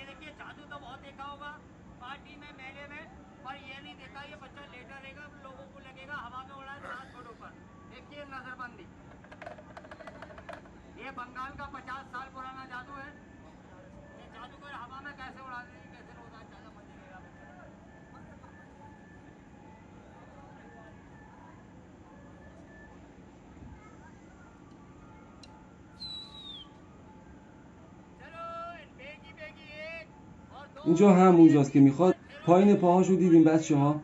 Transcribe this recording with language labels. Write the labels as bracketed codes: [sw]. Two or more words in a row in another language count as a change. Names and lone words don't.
[hi] देखिए जादू तो बहुत देखा होगा पार्टी में, मेले में, पर ये नहीं देखा ये बच्चा लेटा रहेगा, लोगों को लगेगा हवा में उड़ा है 7 फुट ऊपर। देखिए नजरबंदी, ये बंगाल का 50 साल पुराना जादू है। ये जादूगर हवा में कैसे उड़ा देंगे, कैसे उड़ा ज्यादा मजे लेगा। [fa] اینجا همونجاست که میخواد پایین پاهاشو دیدیم بچه ها؟